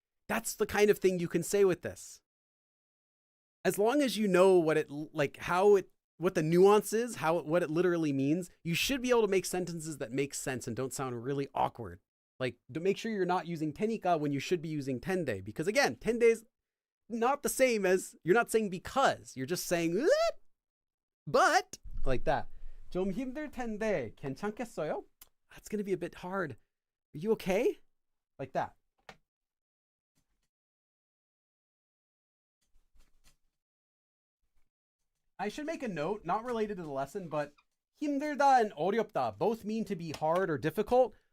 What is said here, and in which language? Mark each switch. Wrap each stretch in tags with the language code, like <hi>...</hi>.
<en>That's the kind of thing you can say with this. As long as you know what it, like how it, what the nuance is, what it literally means, you should be able to make sentences that make sense and don't sound really awkward. Like, to make sure you're not using tenika when you should be using tende. Because again, tende is not the same as, you're not saying because, you're just saying, but, like that.</en> <ko>좀 힘들 텐데 괜찮겠어요?</ko> <en>That's going to be a bit hard. Are you okay? Like that. I should make a note, not related to the lesson, but 힘들다 and 어렵다 both mean to be hard or difficult.</en>